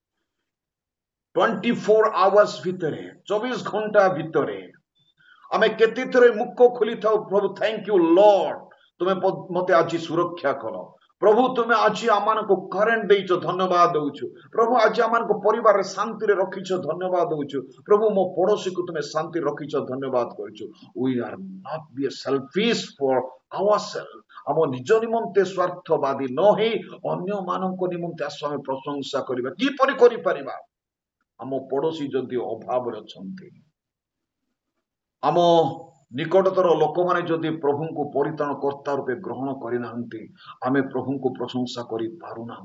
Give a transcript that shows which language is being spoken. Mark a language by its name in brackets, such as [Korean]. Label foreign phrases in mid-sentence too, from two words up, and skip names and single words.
[Odia] 24 ଆୱାର୍ସ ଭିତରେ, 24 ଘଣ୍ଟା ଭିତରେ ଆମେ କେତେ ଥର ମୁଖ ଖୋଲିଥାଉ, ପ୍ରଭୁ [English] thank you Lord, [Odia] ତୁମେ ମତେ ଆଜି ସୁରକ୍ଷା କର। ପ୍ରଭୁ ତୁମେ ଆଜି ଆମମାନଙ୍କୁ କରେଣ୍ଟ ଦେଇଛ, ଧନ୍ୟବାଦ ଦଉଛୁ। ପ୍ରଭୁ ଆଜି ଆମମାନଙ୍କୁ ପରିବାରରେ ଶାନ୍ତିରେ ରଖିଛ, ଧନ୍ୟବାଦ ଦଉଛୁ। ପ୍ରଭୁ ମୋ ପଡୋଶୀକୁ ତୁମେ ଶାନ୍ତି ରଖିଛ, ଧନ୍ୟବାଦ କରୁଛୁ। [English] We are not be selfish for ourselves. [Odia] ଆମ ନିଜ ନିମନ୍ତେ ସ୍ୱାର୍ଥବାଦୀ ନ ହେଇ ଅନ୍ୟମାନଙ୍କ ନିମନ୍ତେ ଆସ ଆମେ ପ୍ରଶଂସା କରିବା। କିପରି କରିପାରିବା? ଆମ ପଡୋଶୀ ଯଦି ଅଭାବରେ ଅଛନ୍ତି, ଆମ ନିକଟତର ଲୋକମାନେ ଯଦି ପ୍ରଭୁଙ୍କୁ ପରିତ୍ରାଣ କର୍ତ୍ତା ରୂପେ ଗ୍ରହଣ କରିନାହାନ୍ତି, ଆମେ ପ୍ରଭୁଙ୍କୁ ପ୍ରଶଂସା କରିପାରୁନାହୁଁ।